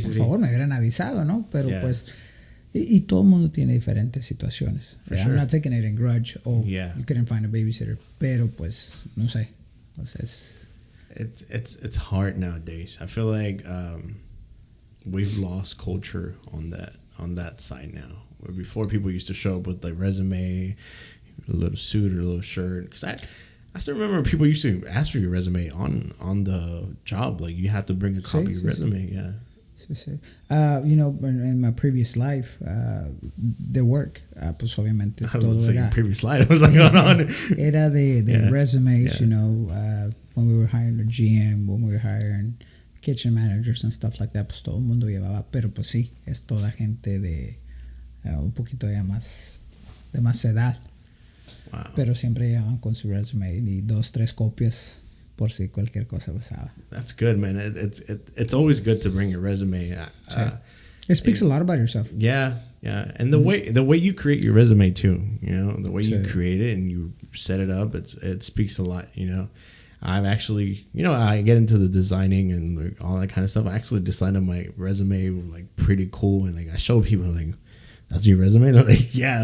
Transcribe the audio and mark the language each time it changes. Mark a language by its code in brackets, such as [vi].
[es] por favor, me hubieran avisado, ¿no? Pero pues... Y todo el mundo tiene diferentes situaciones. [en] Sure. I'm not taking it in grudge. You couldn't find a babysitter. [es] Pero pues, no sé. O sea, [en] it's hard nowadays. I feel like we've lost culture on that side now. Where before people used to show up with like resume, a little suit or a little shirt. Because I still remember people used to ask for your resume on the job. Like you have to bring a copy of your resume. Yeah. In my previous life, de work, [es] pues obviamente [en] I [es] todo [en] was [es] era. [en] Previous life. What's going on? [es] Era de resumes, [en] when we were hiring a GM, when we were hiring kitchen managers and stuff like that, [es] pues todo el mundo llevaba, pero pues sí, es toda gente de un poquito ya más de más edad. [en] Wow. [es] Pero siempre llevaban con su resume y 2-3 copias por si cualquier cosa pasaba. [en] That's good, man. It's always good to bring your resume. It speaks a lot about yourself. Yeah, and the way you create your resume too. The way you create it and you set it up, it speaks a lot. I've actually, I get into the designing and like all that kind of stuff. I actually designed my resume like pretty cool, and like I show people like, "That's your resume?" And I'm like, "Yeah."